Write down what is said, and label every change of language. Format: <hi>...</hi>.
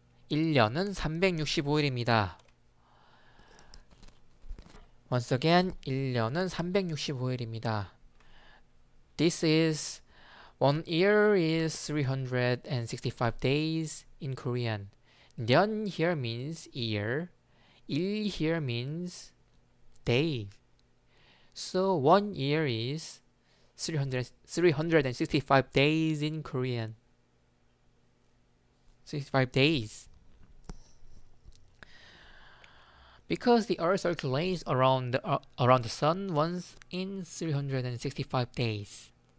<ko>1년은 365일입니다.</ko> <en>Once again,</en> <ko>1년은 365일입니다.</ko> <en>This is one year is 365 days in Korean. 년 here means year. 일 here means day. So one year is 365 days in Korean. 65 days. Because the Earth circulates around the Sun once in 365 days.</en>